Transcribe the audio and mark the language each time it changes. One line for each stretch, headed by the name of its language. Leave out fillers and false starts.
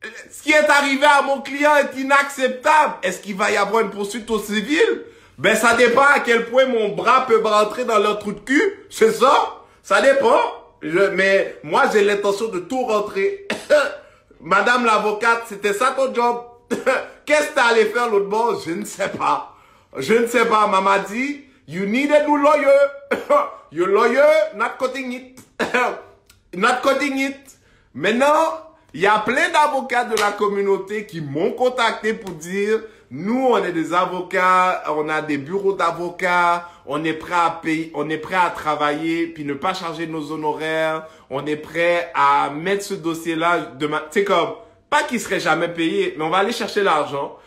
French: Ce qui est arrivé à mon client est inacceptable. Est-ce qu'il va y avoir une poursuite au civil? Ben, ça dépend à quel point mon bras peut rentrer dans leur trou de cul. C'est ça? Ça dépend. Mais moi, j'ai l'intention de tout rentrer. Madame l'avocate, c'était ça ton job? Qu'est-ce que t'allais faire l'autre bord? Je ne sais pas. Je ne sais pas. Maman dit,
English: you need a new lawyer. Your lawyer, not cutting it. Not cutting it.
French: Maintenant, il y a plein d'avocats de la communauté qui m'ont contacté pour dire, nous, on est des avocats, on a des bureaux d'avocats, on est prêt à payer, on est prêt à travailler, puis ne pas charger nos honoraires, on est prêt à mettre ce dossier-là c'est comme, pas qu'il serait jamais payé, mais on va aller chercher l'argent.